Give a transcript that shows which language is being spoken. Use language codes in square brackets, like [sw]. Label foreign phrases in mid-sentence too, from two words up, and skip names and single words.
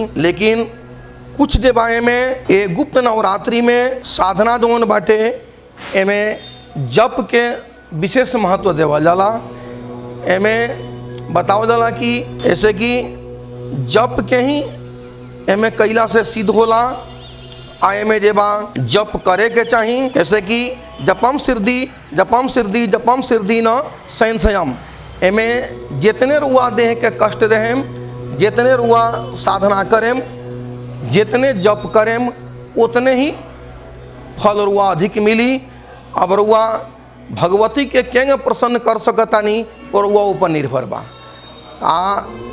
[bho] लेकिन कुछ जे बा में ये गुप्त नवरात्रि में साधना जौन बाटे एमे जप के विशेष महत्व देवल जाला। एमे बतावल जाला कि ऐसे कि जप के ही एमे कैला से सिद्ध होला। आए में जे बा जप करे के चाहिए, जैसे कि [sa] जपम सिद्धि जपम सिद्धि जपम सिद्धि न संशयम। [bho] एमे जितने रुआ देह के कष्ट देहम, जितने रुआ साधना करेम, जितने जप करेम, उतने ही फल रुआ अधिक मिली। अब रुआ भगवती के केंगे प्रसन्न कर सकतानी और रुआ ऊपर निर्भर बा।